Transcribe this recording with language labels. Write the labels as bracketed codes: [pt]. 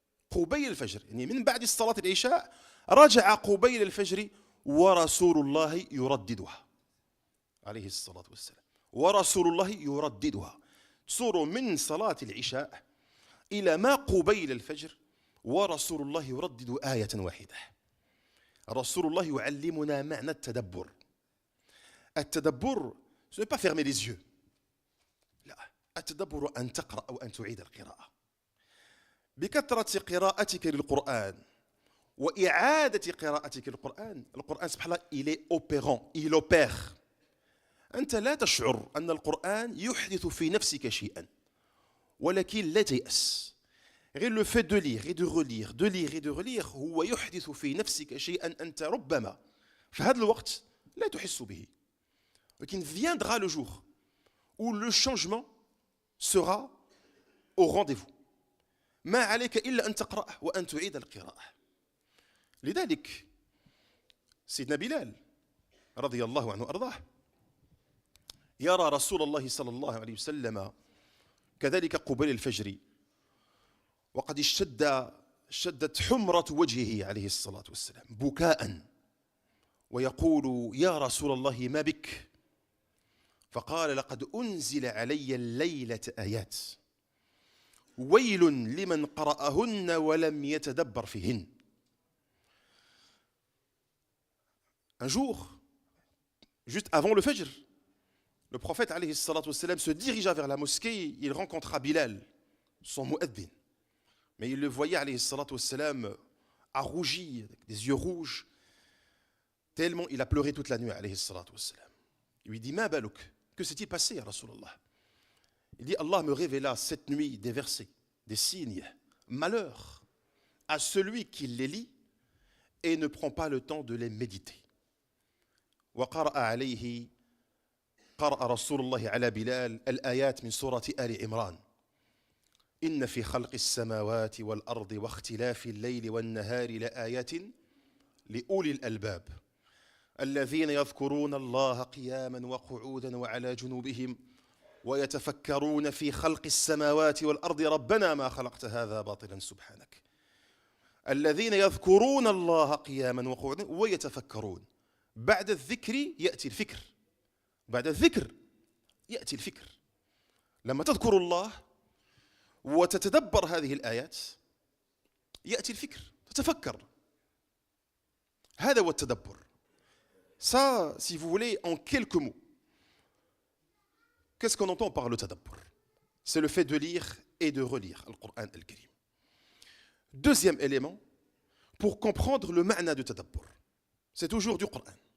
[ar] قبيل الفجر يعني من بعد صلاة العشاء رجع قبيل الفجر ورسول الله يرددها عليه الصلاة والسلام. ورسول الله يرددها. تصور من صلاة العشاء إلى ما قبيل الفجر ورسول الله يردد آية واحدة. رسول الله يعلمنا معنى التدبر. [fr] التدبر ce n'est pas fermer les yeux. [ar] لا. التدبر أن تقرأ أو أن تعيد القراءة. بكثرة قراءتك للقرآن وإعادة قراءتك للقرآن. القرآن سبحان الله [fr] il est opérant, il opère. [ar] أنت لا تشعر أن القرآن يحدث في نفسك شيئا ولكن لا تيأس. غير [fr] le fait de lire et de relire, [ar] de lire et de relire هو يحدث في نفسك شيئا أنت ربما في هذا الوقت لا تحس به. ولكن [fr] viendra le jour où le changement sera au rendez-vous. [ar] ما عليك إلا أن تقرأ وأن تعيد القراءة. لذلك سيدنا بلال رضي الله عنه وأرضاه يرى رسول الله صلى الله عليه وسلم كذلك قبيل الفجر وقد اشتدت حمرة وجهه عليه الصلاة والسلام بكاء ويقول يا رسول الله ما بك؟ فقال لقد أنزل علي الليلة آيات ويل لمن قرأهن ولم يتدبر فيهن. [fr] Un jour, juste avant le Fajr, le prophète alayhi salatu wassalam se dirigea vers la mosquée, il rencontra Bilal son mu'addin. Mais il le voyait, alayhi salatu wassalam, a rougi, avec des yeux rouges, tellement il a pleuré toute la nuit, alayhi salatu wassalam. Il lui dit, [ar] Ma balouk, [fr] que s'est-il passé, ya Rasulallah? Il dit, Allah me révéla cette nuit des versets, des signes, malheur à celui qui les lit et ne prend pas le temps de les méditer. [ar] وقرأ عليه قرأ رسول الله على بلال الآيات من سورة آل عمران إن في خلق السماوات والأرض واختلاف الليل والنهار لآيات لأولي الألباب الذين يذكرون الله قياما وقعودا وعلى جنوبهم ويتفكرون في خلق السماوات والأرض ربنا ما خلقت هذا باطلا سبحانك الذين يذكرون الله قياما وقعودا ويتفكرون بعد الذكر يأتي الفكر بعد الذكر يأتي الفكر لما تذكر الله وتتدبر هذه الآيات يأتي الفكر تتفكر هذا هو التدبر. [fr] Ça, si vous voulez, en quelques mots, qu'est-ce qu'on entend par le tadabbur? C'est le fait de lire et de relire le Coran al-Karim. Deuxième élément, pour comprendre le ma'na du tadabbur, c'est toujours du Coran.